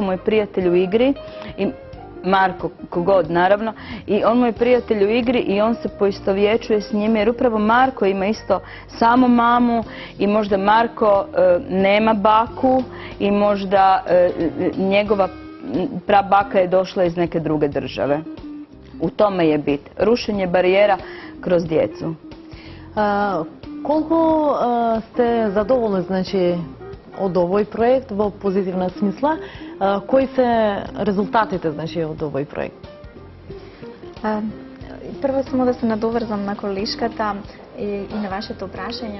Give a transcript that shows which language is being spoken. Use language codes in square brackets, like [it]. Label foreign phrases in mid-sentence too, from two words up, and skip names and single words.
[hr] Marko mu je prijatelj u igri i Marko, kogod naravno, i on mu je prijatelj u igri i on se poistovjećuje s njime jer upravo Marko ima isto samo mamu i možda Marko nema baku i možda njegova prabaka je došla iz neke druge države. U tome je bit. Rušenje barijera kroz djecu. [mk] Колку сте задоволни, значи, од овој проект во позитивна смисла? Кои се резултатите, значи, од овој проект? Прво само да се надоврзам на колешката и на вашето прашање.